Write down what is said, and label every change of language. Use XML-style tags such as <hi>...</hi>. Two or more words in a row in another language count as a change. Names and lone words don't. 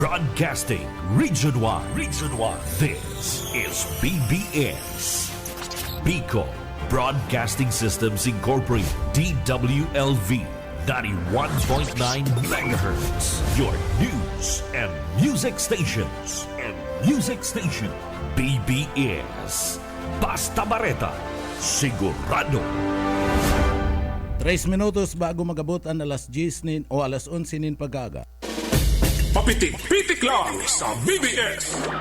<en>Broadcasting Region 1. Region 1. This is BBS. Bicol Broadcasting Systems Incorporated. DWLV 91.9 MHz. Your news and music stations.</en> <bik>BBS. Basta Bareta. Sigurado. 3 minutos bago magabot ang alas 10 o alas 11 nin pagaga. Papitik-pitik lang sa BBS.</bik>